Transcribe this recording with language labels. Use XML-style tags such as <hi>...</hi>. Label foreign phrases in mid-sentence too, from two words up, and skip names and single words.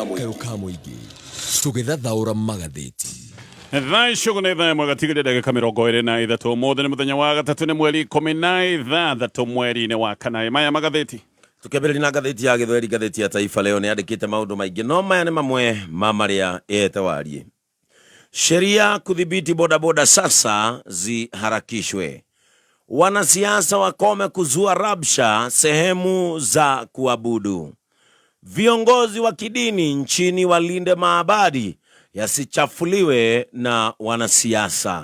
<ki>Kagerio ka muingi tugithathaura magatheti Thaa icio nä thaa ĩmwe gatigĩrĩ ndagĩka 23 ũmũthĩ nĩ mũthenya wa gatatũ nĩ mweri 16 mweri-inĩ wa kana maya magatheti Tukiambĩrĩria na ngathĩti ya Gĩthweri, ngathĩti ya Taifa Leo nĩandĩkĩte maũndũ maingĩ no maya nĩ mamwe ma marĩa ete warie.</ki> <sw>Sheria kudhibiti bodaboda sasa ziharakishwe. Wanasiasa wakome kuzua rabsha sehemu za kuabudu. Viongozi wa kidini nchini walinde maabadi yasichafuliwe na wanasiasa.</sw>